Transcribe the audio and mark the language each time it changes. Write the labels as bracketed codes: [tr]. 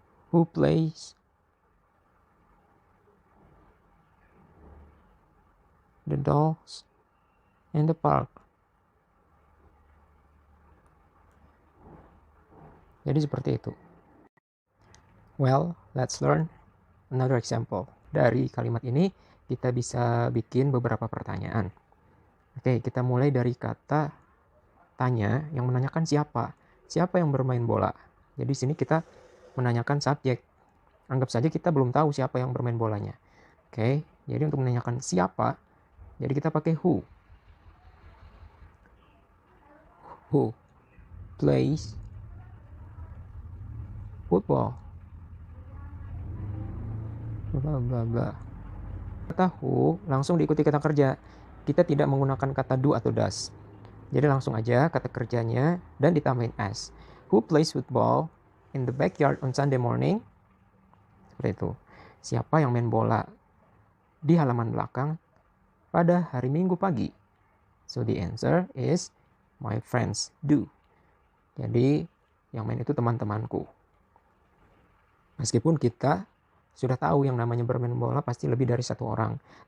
[en] Who plays the dolls in the park? [id] Jadi seperti itu. [en] Well, let's learn another example. [id] Dari kalimat ini, kita bisa bikin beberapa pertanyaan. Oke, kita mulai dari kata tanya yang menanyakan siapa. Siapa yang bermain bola? Jadi sini kita menanyakan subjek. Anggap saja kita belum tahu siapa yang bermain bolanya. Oke, jadi untuk menanyakan siapa, jadi kita pakai who. [en] Who plays football? [id] Bla bla bla. Kata who langsung diikuti kata kerja. Kita tidak menggunakan kata do atau does. Jadi langsung aja kata kerjanya dan ditambahin s. [en] Who plays football in the backyard on Sunday morning? [id] Seperti itu. Siapa yang main bola di halaman belakang pada hari Minggu pagi? [en] So the answer is my friends do. [id] Jadi yang main itu teman-temanku. Meskipun kita sudah tahu yang namanya bermain bola pasti lebih dari satu orang.